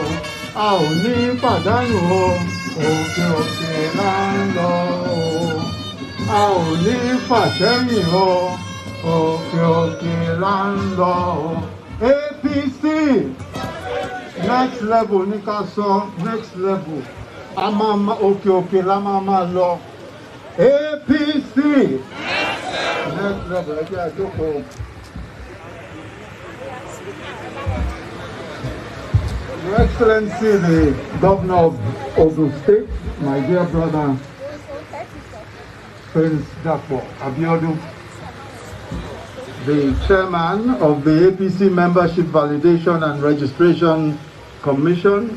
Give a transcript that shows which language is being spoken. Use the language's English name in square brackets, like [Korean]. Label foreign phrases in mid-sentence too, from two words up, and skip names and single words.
[Yoruba] A ò ní pàdánù o. Òkè òkè là ń lọ o. A ò ní pàtẹ́yìn o. Òkè òkè là ń lọ o. APC [English] next level [Yoruba] ní ká sọ [English] next level. [Yoruba] A máa òkè òkè la máa lọ. APC [English] next level [Yoruba] ẹ jẹ́ àjókòó. [English] Your Excellency, the Governor of Ondo State, my dear brother, Prince Dapo Abiodun, the Chairman of the APC Membership Validation and Registration Commission,